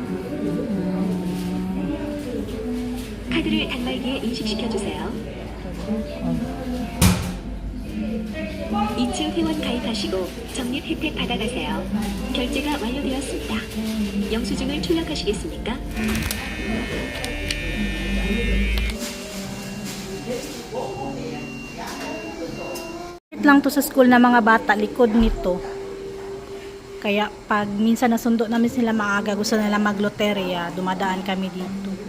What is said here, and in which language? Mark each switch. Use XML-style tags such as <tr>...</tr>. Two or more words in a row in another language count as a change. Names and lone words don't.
<ko>카드를 단말기에 인식시켜 주세요. 2층 회원 가입하시고 적립 혜택 받아가세요. 결제가 완료되었습니다. 영수증을 출력하시겠습니까?</ko> <tl>Lang to sa school na mga bata, likod nito. Kaya pag minsan nasundo namin sila maaga, gusto nila magloterya, dumadaan kami dito.</tl>